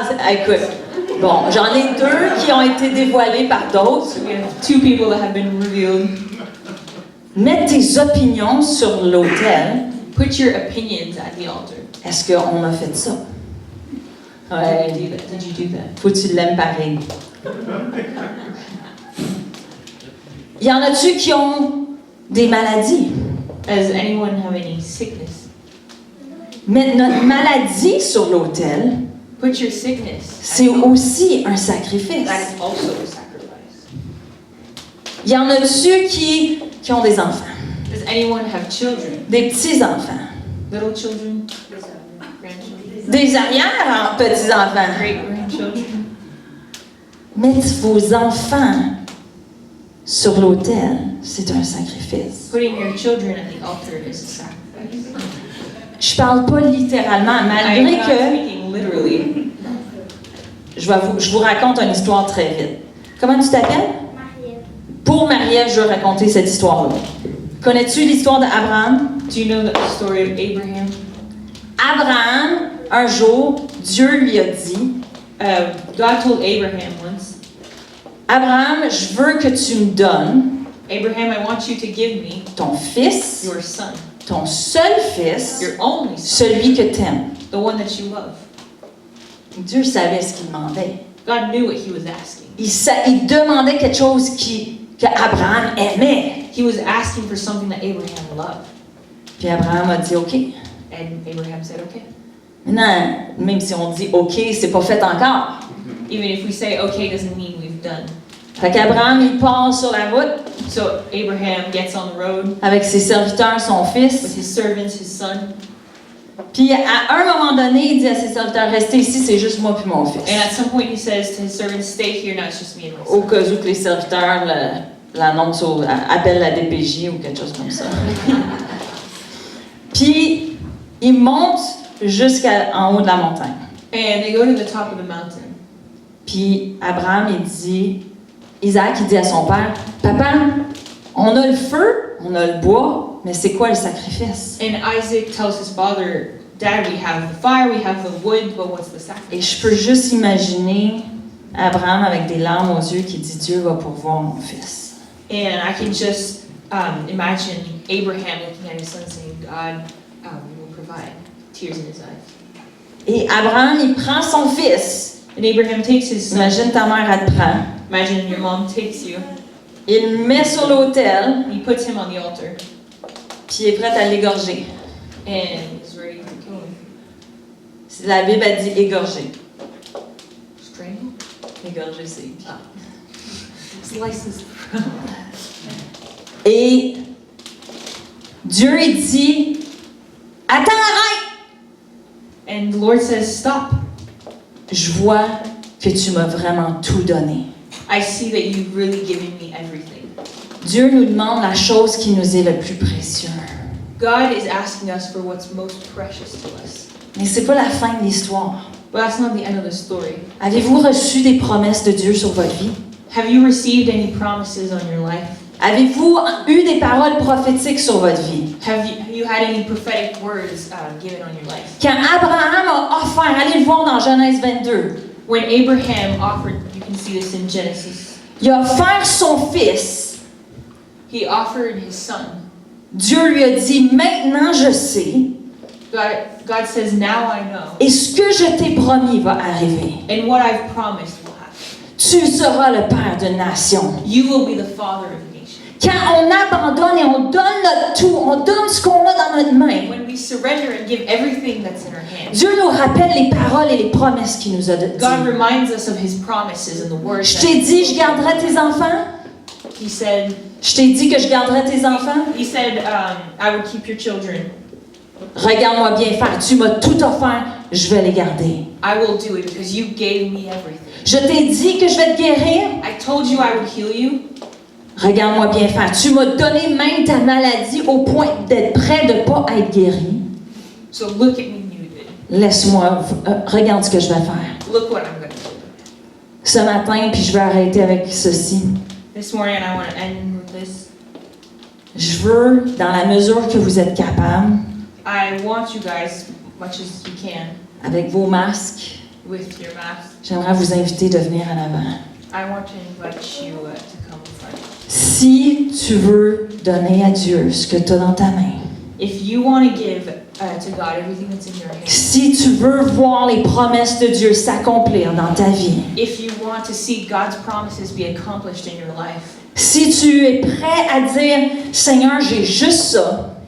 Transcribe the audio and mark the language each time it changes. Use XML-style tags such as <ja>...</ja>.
<fr>Écoute. Bon, j'en ai 2 qui ont été dévoilés par d'autres.</fr> <en>We have 2 people that have been revealed.</en> <fr>Mets tes opinions sur l'autel.</fr> <en>Put your opinions at the altar.</en> <fr>Est-ce qu'on a fait ça? Ouais.</fr> <en>Did you do that?</en> <fr>Faut que tu l'aimes pareil. Y en a-tu qui ont des maladies?</fr> <en>Does anyone have any sickness?</en> <fr>Mets notre maladie sur l'autel.</fr> <en>Put your sickness.</en> <fr>C'est aussi un sacrifice.</fr> <en>That is also a sacrifice.</en> <fr>Y en a-tu qui ont des enfants?</fr> <en>Does anyone have children?</en> <fr>Des petits-enfants?</fr> <en>Little children? Grandchildren?</en> <fr>Des arrière-petits-enfants?</fr> <en>Great-grandchildren?</en> <fr>Mettre vos enfants sur l'autel, c'est un sacrifice.</fr> <en>Putting your children at the altar is a sacrifice.</en> <fr>Je parle pas littéralement, malgré</fr> <en>I'm not</en> <fr>que</fr> <en>speaking literally.</en> <fr>je vous raconte une histoire très vite. Comment tu t'appelles? Marielle. Pour Marie-Ève, je veux raconter cette histoire-là. Connais-tu l'histoire d'Abraham?</fr> <en>Do you know the story of Abraham?</en> <fr>Abraham, un jour, Dieu lui a dit,</fr> <en>God told Abraham once,</en> <fr>Abraham, je veux que tu me donnes</fr> <en>Abraham, I want you to give me</en> <fr>ton fils,</fr> <en>your son,</en> <fr>ton seul fils,</fr> <en>your only son,</en> <fr>celui que t'aimes.</fr> <en>the one that you love.</en> <fr>Dieu savait ce qu'il demandait.</fr> <en>God knew what he was asking.</en> <fr>Il demandait quelque chose que Abraham aimait.</fr> <en>He was asking for something that Abraham loved.</en> <fr>Puis Abraham a dit OK.</fr> <en>And Abraham said, okay.</en> <fr>Maintenant, même si on dit OK, c'est pas fait encore.</fr> <en>Even if we say okay doesn't mean we've done.</en> <fr>Fait qu'Abraham, il part sur la route</fr> <en>So Abraham gets on the road</en> <fr>avec ses serviteurs, son</fr> <en>with</en> <fr>fils.</fr> <en>his servants, his son.</en> <fr>Puis à un moment donné, il dit à ses serviteurs, restez ici, c'est juste moi puis mon fils.</fr> <en>And at some point he says to his servants, stay here, now it's just me and my</en> <fr>Au</fr> <en>son.</en> <fr>cas où que les serviteurs l'annoncent, appellent la DPJ ou quelque chose comme ça. Puis il monte jusqu'en haut de la montagne.</fr> <en>And they go to the top of the mountain.</en> <fr>Puis Abraham, Isaac, il dit à son père, Papa, on a le feu, on a le bois, mais c'est quoi le sacrifice?</fr> <en>And Isaac tells his father, Dad, we have the fire, we have the wood, but what's the</en> <fr>Et</fr> <en>sacrifice?</en> <fr>je peux juste imaginer Abraham avec des larmes aux yeux qui dit, Dieu va pourvoir mon fils.</fr> <en>And I can just imagine Abraham looking at his son saying, God will provide. Tears in his eyes.</en> <fr>Et Abraham, il prend son fils.</fr> <en>And Abraham takes his son.</en> <fr>Imagine ta mère, elle te prend.</fr> <en>Imagine your mom takes you.</en> <fr>Il le met sur l'autel,</fr> <en>He puts him on the altar.</en> <fr>puis il est prêt à l'égorger.</fr> <en>And he's ready to kill him.</en> <fr>La Bible a dit égorger.</fr> <en>Strangle?</en> <fr>Égorger, c'est...</fr> <en>Slices.</en> <fr>Et Dieu, il dit, attends, arrête!</fr> <en>And the Lord says, stop.</en> <fr>Je vois que tu m'as vraiment tout donné.</fr> <en>I see that you've really given me everything.</en> <fr>Dieu nous demande la chose qui nous est le plus précieux.</fr> <en>God is asking us for what's most precious to us.</en> <fr>Mais c'est pas la fin de l'histoire.</fr> <en>But that's not the end of the story.</en> <fr>Avez-vous reçu des promesses de Dieu sur votre vie?</fr> <en>Have you received any promises on your life?</en> <fr>Avez-vous eu des paroles prophétiques sur votre vie?</fr> <en>Have you had any prophetic words given on your life?</en> <fr>Quand Abraham a offert, allez le voir dans Genèse 22,</fr> <en>When Abraham offered, you can see this in Genesis,</en> <fr>il a offert son fils.</fr> <en>he offered his son.</en> <fr>Dieu lui a dit, maintenant je sais,</fr> <en>God says, now I know,</en> <fr>et ce que je t'ai promis va arriver.</fr> <en>and what I've promised will happen.</en> <fr>Tu tu seras le père d'une nation.</fr> <en>You will be the father of a nation.</en> <fr>Quand on abandonne et on donne notre tout, on donne ce qu'on a dans notre main,</fr> <en>When we surrender and give everything that's in our hands,</en> <fr>Dieu nous rappelle les paroles et les promesses qu'il nous a dites.</fr> <en>God reminds us of His promises and the words</en> <fr>Je</fr> <en>that</en> <fr>t'ai dit, je garderai tes enfants.</fr> <en>He said.</en> <fr>Je t'ai dit que je garderai tes enfants.</fr> <en>He said, I will keep your children.</en> <fr>Regarde-moi bien faire. Tu m'as tout offert. Je vais les garder.</fr> <en>I will do it because you gave me everything.</en> <fr>Je t'ai dit que je vais te guérir.</fr> <en>I told you I would heal you.</en> <fr>Regarde-moi bien faire. Tu m'as donné même ta maladie au point d'être près de ne pas être guéri.</fr> <en>So look at me, you did.</en> <fr>Laisse-moi. Regarde ce que je vais faire.</fr> <en>Look what I'm going to do.</en> <fr>Ce matin, puis je vais arrêter avec ceci.</fr> <en>This morning I want to end with this.</en> <fr>Je veux, dans la mesure que vous êtes capable,</fr> <en>I want you guys, much as you can,</en> <fr>avec vos masques,</fr> <en>with your mask.</en> <fr>j'aimerais vous inviter de venir en avant.</fr> <en>I want to invite you to come in front.</en> <fr>Si tu veux donner à Dieu ce que tu as dans ta main,</fr> <en>If you want to give to God everything that's in your hands,</en> <fr>si tu veux voir les promesses de Dieu s'accomplir dans ta vie,</fr> <en>if you want to see God's promises be accomplished in your life,</en> <fr>si tu es prêt à dire, Seigneur, j'ai juste ça,</fr>